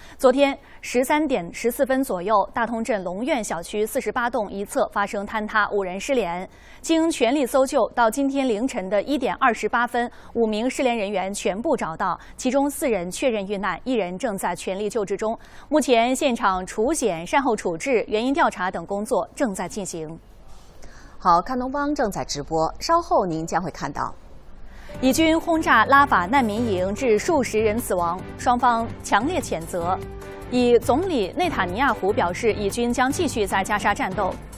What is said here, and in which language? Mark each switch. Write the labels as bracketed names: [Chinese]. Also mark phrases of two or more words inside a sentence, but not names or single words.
[Chinese] 昨天13點14分左右，大通鎮龍苑小區48棟一側發生坍塌，5人失聯。經全力搜救，到今天凌晨的1點28分，5名失聯人員全部找到，其中4人確認遇難，1人正在全力救治中。目前現場除險善後處置。原因调查等工作正在进行。好，看东方正在直播，稍后您将会看到。以军轰炸拉法难民营，致数十人死亡，双方强烈谴责。以总理内塔尼亚胡表示，以军将继续在加沙战斗。